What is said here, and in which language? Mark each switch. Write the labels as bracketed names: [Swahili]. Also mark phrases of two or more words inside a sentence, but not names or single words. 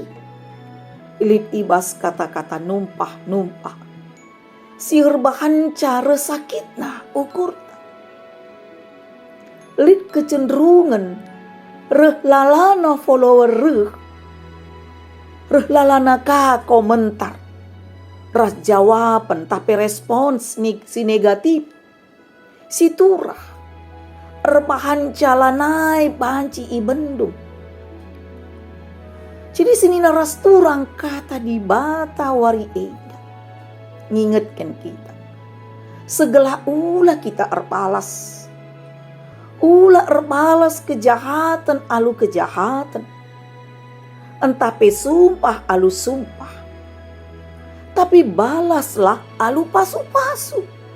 [Batak Karo] Ilit ibas kata-kata numpah-numpah. Sir bahan cara sakitna ukur. Lit kecenderungan reh lalana follower reh lalana ka komentar. Ras jawaban tapi respons si negatif. Si turah erbahan jalanai banci ibendung. Jadi sini naras turang kata di bata wari eda ngingetkan kita segala ulah kita erbalas, ulah erbalas kejahatan alu kejahatan, entah pesumpah alu sumpah, tapi balaslah alu pasu-pasu.